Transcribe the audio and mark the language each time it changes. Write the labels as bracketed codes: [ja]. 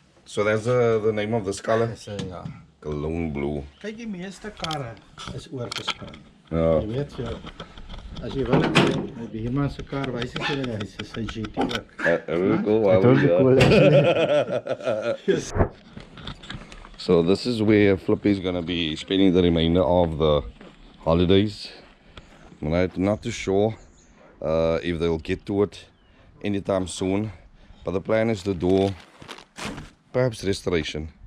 [en] So that's the name of this color. [af] Dis ja. [en] Cologne blue. [af] Kyk, die meeste karre is oorgespring. Ja. Jy weet jy, as jy wil met die man se kar wys jy hulle hy is sy GT ook. [en] Really cool. That would be cool actually. So this is where Flippy is going to be spending the remainder of the holidays. I'm not too sure if they'll get to it anytime soon, but the plan is to do perhaps restoration.